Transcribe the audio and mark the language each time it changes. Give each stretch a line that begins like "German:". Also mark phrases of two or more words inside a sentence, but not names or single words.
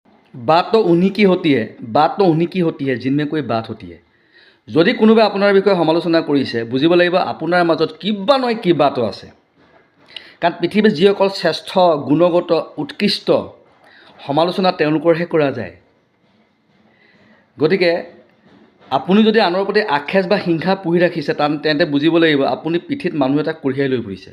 Hindi: बात तो उन्हीं की होती है जिनमें कोई बात होती है।
Assamese: যদি কোনোবাই আপোনাৰ বিষয়ে সমালোচনা কৰিছে, বুজিব লাগিব আপোনাৰ মাজত কিবা নহয় কিবাটো আছে। কাৰণ পৃথিৱীত যিসকল শ্ৰেষ্ঠ, গুণগত, উৎকৃষ্ট সমালোচনা তেওঁলোকৰহে কৰা যায়। গতিকে আপুনি যদি আনৰ প্ৰতি আক্ষেপ বা হিংসা পুহি ৰাখিছে, তেন্তে বুজিব লাগিব আপুনি পিঠিত মানুহ এটা কঢ়িয়াই লৈ ফুৰিছে।